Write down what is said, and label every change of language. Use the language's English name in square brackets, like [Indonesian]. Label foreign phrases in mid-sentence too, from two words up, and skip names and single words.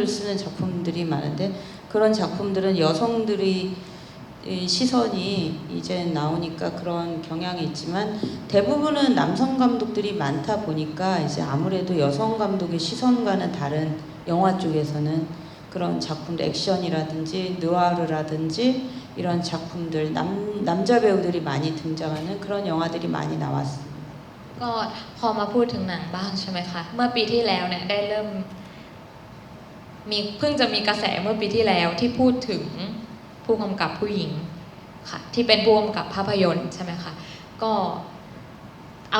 [Korean] 쓰는 작품들이 많은데 그런 작품들은 여성들이 시선이 이제 나오니까 그런 경향이 있지만 대부분은 남성 감독들이 많다 보니까 이제 아무래도 여성 감독의 시선과는 다른 영화 쪽에서는 그런 작품들 액션이라든지 느와르라든지 이런 작품들 남자 배우들이 많이 등장하는 그런 영화들이 많이 나왔습니다. [Thai] ก็พอมาพูดถึงหนังบ้างใช่ไหมคะเมื่อปีที่แล้วเนี่ยได้เริ่มเพิ่งจะมีกระแสเมื่อปีที่แล้วที่พูดถึงผู้กำกับผู้หญิงค่ะที่เป็นผู้กำกับภาพยนตร์ใช่ไหมคะก็เอา